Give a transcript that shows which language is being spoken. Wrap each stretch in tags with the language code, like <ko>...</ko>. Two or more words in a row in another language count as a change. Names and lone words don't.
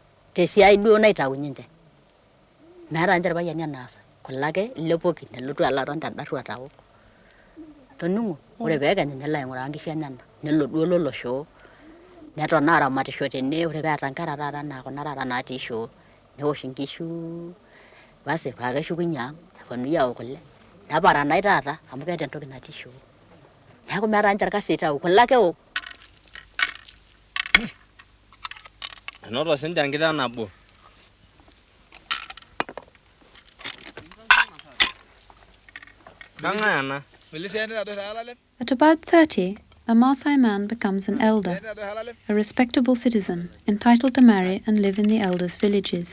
<mas>tesiai duo naitaunye ninche meeta ninche irpayiani enaas kulo ake ilepoki nelotu alaton tedarru ataok toning'o ore peekenyu nelo aing'uraa nkishu enyenak nelo duo loloshoo neton aramatisho tene ore peeta nkera taata naa kuna taata natii shoo newosh nkishu basi paa keshukunye ang neponunui aok kule neparanai taata amu keeta entoki natii shoo neeku meeta ninche irkasi oitau kule ake eok. Enoto sinche enkiteng nabo.</mas> <en>At about 30, a Maasai man becomes an elder, a respectable citizen, entitled to marry and live in the elders' villages.</en>